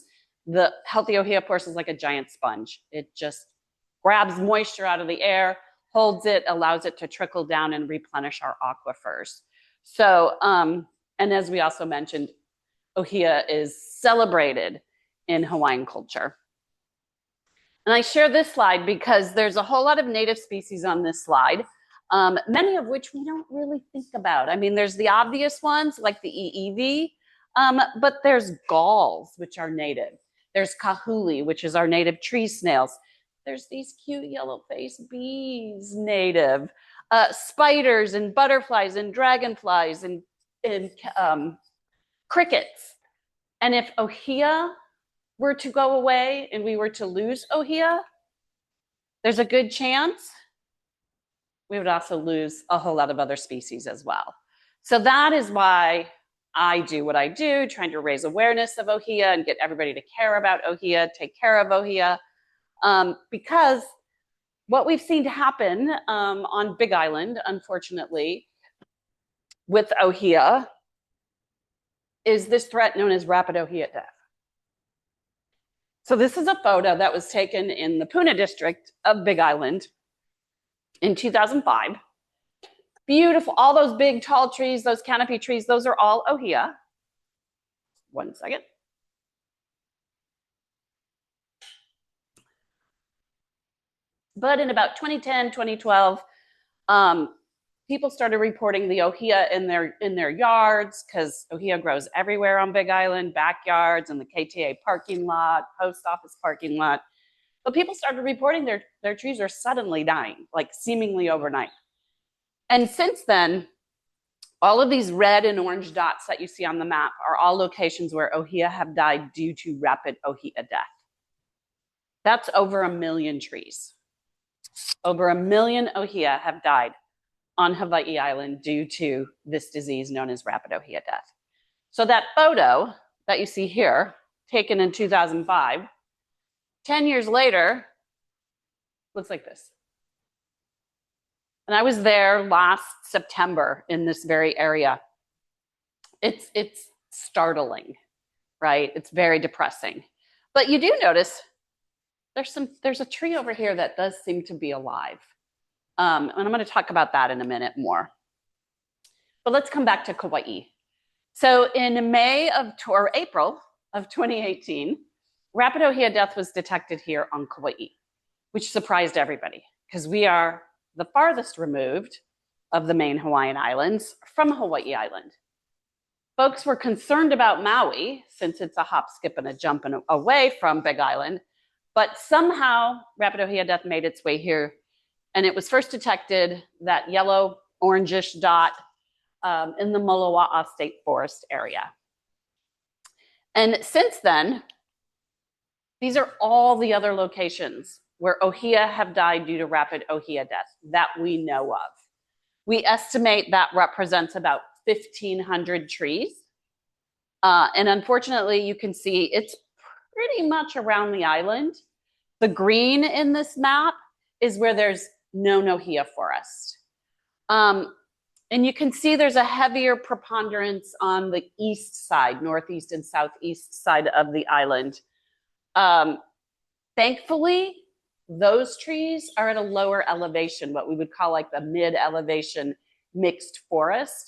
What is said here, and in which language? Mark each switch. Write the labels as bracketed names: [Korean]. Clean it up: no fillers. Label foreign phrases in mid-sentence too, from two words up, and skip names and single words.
[English] The healthy ʻŌhiʻa forest is like a giant sponge. It just grabs moisture out of the air, holds it, allows it to trickle down and replenish our aquifers. So, and as we also mentioned, ʻŌhiʻa is celebrated in Hawaiian culture. And I share this slide because there's a whole lot of native species on this slide, many of which we don't really think about. I mean, there's the obvious ones like the ʻiʻiwi, but there's galls, which are native. There's kahuli, which is our native tree snails. There's these cute yellow-faced bees, native. Spiders and butterflies and dragonflies and crickets. And if ʻŌhiʻa were to go away and we were to lose ʻŌhiʻa, there's a good chance we would also lose a whole lot of other species as well. So that is why I do what I do, trying to raise awareness of ʻŌhiʻa and get everybody to care about ʻŌhiʻa, take care of ʻŌhiʻa. Because what we've seen happen on Big Island, unfortunately, with ʻŌhiʻa is this threat known as rapid ʻŌhiʻa death. So this is a photo that was taken in the Puna district of Big Island in 2005. Beautiful, all those big tall trees, those canopy trees, those are all ʻŌhiʻa. One second. But in about 2010, 2012, people started reporting the ʻŌhiʻa in their yards, because ʻŌhiʻa grows everywhere on Big Island, backyards, and the KTA parking lot, post office parking lot. But people started reporting their trees are suddenly dying, like seemingly overnight. And since then, all of these red and orange dots that you see on the map are all locations where ʻŌhiʻa have died due to rapid ʻŌhiʻa death. That's over 1 million trees. Over 1 million ʻŌhiʻa have died on Hawaii Island due to this disease known as rapid ʻŌhiʻa death. So that photo that you see here, taken in 2005, 10 years later, looks like this. And I was there last September in this very area. It's startling, right? It's very depressing. But you do notice there's a tree over here that does seem to be alive. And I'm going to talk about that in a minute more. But let's come back to Kaua'i. So in April of 2018, rapid ʻŌhiʻa death was detected here on Kaua'i, which surprised everybody because we are the farthest removed of the main Hawaiian islands from Hawaii Island. Folks were concerned about Maui since it's a hop, skip, and a jump away from Big Island, but somehow rapid ʻŌhiʻa death made its way here. And it was first detected, that yellow orangish dot, in the Moloa'a State Forest area. And since then, these are all the other locations where ʻŌhiʻa have died due to rapid ʻŌhiʻa death that we know of. We estimate that represents about 1,500 trees. And unfortunately, you can see it's pretty much around the island. The green in this map is where there's no ʻŌhiʻa forest. And you can see there's a heavier preponderance on the east side, northeast and southeast side of the island. Thankfully, those trees are at a lower elevation, what we would call like the mid-elevation mixed forest.